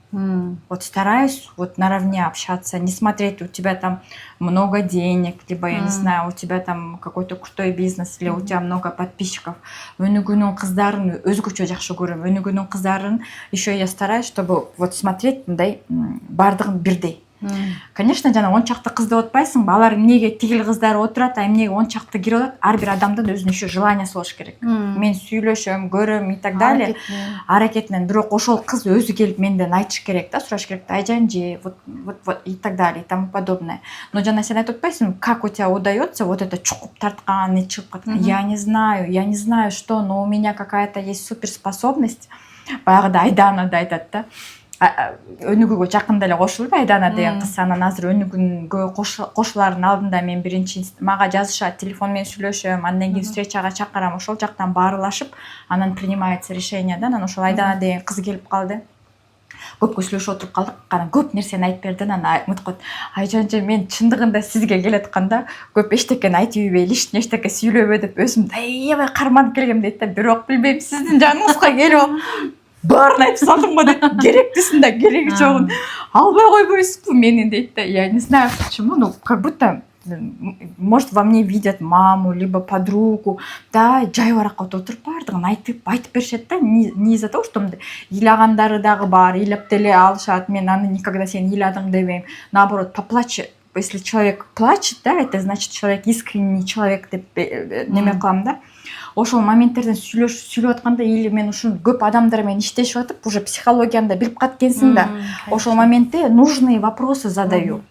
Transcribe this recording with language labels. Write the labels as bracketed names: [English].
[Russian] Вот стараюсь вот наравне общаться, не смотреть, у тебя там много денег, либо, я не знаю, у тебя там какой-то крутой бизнес, или у тебя много подписчиков. [Kyrgyz] Өнүгүүнүн кыздарын өзгөчө жакшы көрөм. Өнүгүүнүн кыздарын [Russian] еще я стараюсь, чтобы вот смотреть [Kyrgyz] мындай бардыгын бирдей. Конечно, жана 10 чакты кызды отпайсың, алар эмнеге тигил кыздар отурат, эмнеге 10 чакты кирип атат, ар бир адамдын өзүнүн еще желаниясы болуш керек. Мен сүйлөшөм, көрөм [Russian] и так далее. [Kyrgyz] Аракетинен, бирок ошол кыз өзү келип менден айтыш керек да, сураш керек да, айжан же, [Russian] вот и так далее, и тому подобное. Но [Kyrgyz] жана сен айтып атпайсың, [Russian] как у тебя удается вот это [Kyrgyz] чукуп тарткан, [Russian] не [Kyrgyz] чыгып каткан. [Russian] Я не знаю, что, но у меня какая-то есть суперспособность. [Kyrgyz] Баягыда Айдана да айтат да. Өнүгүүгө жакында эле кошулду Айдана деген кыз. Анан азыр өнүгүүгө кошулардын алдында мен биринчи мага жазышат, телефон менен сүйлөшөм, андан кийин встречага чакырам, ошол жактан баарлашып, анан [Russian] принимается решение [Kyrgyz] да. Анан ошол Айдана деген кыз келип калды. Көпкө сүйлөшүп отуруп калдык. Анан көп нерсени айтып берди. Анан мынтип айжанчы, мен чындыгында сизге келатканда көп эчтекени айтып ийбей, лишний эчтеке сүйлөбөй деп өзүмдү аябай карманып келгем дейт да. Бирок билбейм, сиздин жаныңызга келип баарын айтып салдым го дейт. Керектисин да кереги жогун албай койбойсузбу мени дейт да. [Russian] Я не знаю почему, но как будто может во мне видят маму либо подругу, да, [Kyrgyz] жай баракка отуруп баардыгын айтып беришет да. [Russian] Не из-за того, что [Kyrgyz] ыйлагандары дагы бар, ыйлап деле алышат. Мен аны никогда сен ыйладың дебейм. [Russian] Наоборот, поплачь. Если человек плачет, да, это значит человек искренний человек [Kyrgyz] деп неме кылам да. ошол моменттерден сүйлөп атканда или мен ушун көп адамдар менен иштешип атып уже психологияны да билип калып экенсиң да. Ошол моментте [Russian] нужные вопросы задаю.